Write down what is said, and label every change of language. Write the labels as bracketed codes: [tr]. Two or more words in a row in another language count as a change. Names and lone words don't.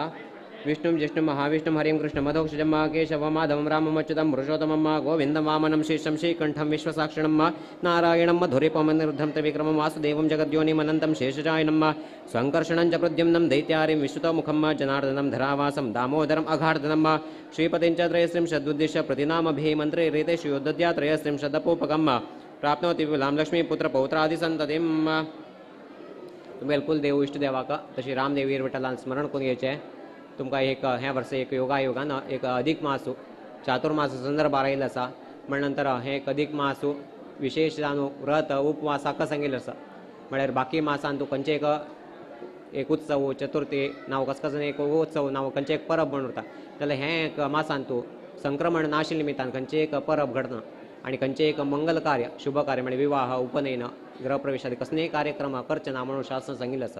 [sa] विष्णु जिष्णु महाविष्णु हरिं कृष्ण मधोक्षजम केशव माधवं रामम अच्युतं पुरुषोत्तमं गोविंदं वामनं श्रीशं श्रीकण्ठं विश्वसाक्षिणं नारायणं मधुरिपमनिरुद्धं त्रिविक्रमं वासुदेवं जगद्योनिमनन्तं शेषशायनं सङ्कर्षणं च प्रद्युम्नं दैत्यारिं विश्रुतमुखं जनार्दनं धरावासं दामोदरम् अघार्दनं श्रीपतिं च त्रयस्त्रिंशदुद्दिश्य प्रतिनामभिमन्त्रे रीतेषु योद्धया त्रयस्त्रिंशदपोपकं प्राप्नोति विपुलां लक्ष्मीपुत्रपौत्रादिसन्ततिं। [kok] बिलकुल देव इष्टदेवाक तशी रामदेवी विठ्ठलान स्मरण करून घ्यायचे। तुमकां एक ह्या वर्सा एक योगायोगान एक अधिक मास चातुर्मास संदर्भार आयिल्लो आसा। म्हण नंतर हे एक अधिक मास विशेष जावन व्रत उपवास हाका सांगिल्लो आसा। म्हळ्यार बाकी मासान तूं खंयचे एक उत्सव चतुर्थी नांव कसं एक उत्सव नांव खंयचे एक परब म्हण उरता जाल्यार हे एक मासान तूं संक्रमण नाशिल्ल्या निमित्तान खंयचे एक परब घडना आनी खंयचे एक मंगल कार्य शुभ कार्य म्हणजे विवाह उपनयन गृहप्रवेश आदी कसलेय कार्यक्रम करचे ना म्हणून शास्त्रान सांगिल्लें आसा।